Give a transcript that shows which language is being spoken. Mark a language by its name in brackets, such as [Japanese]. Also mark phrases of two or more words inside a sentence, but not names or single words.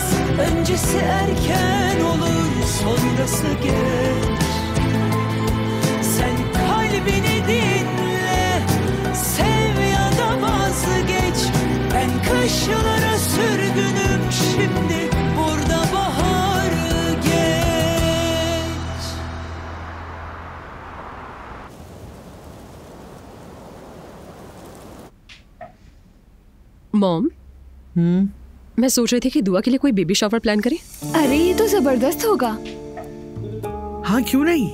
[Turkish] Öncesi erken olur, sonrası geç. Sen kalbini dinle, sev ya da vazgeç. Ben kışlara sürgünüm şimdi, burada bahar geç. [Hindi] मॉम, मैं सोच रही थी कि दुआ के लिए कोई [English] baby shower plan [Hindi] करें। अरे ये तो जबरदस्त होगा। हाँ क्यों नहीं,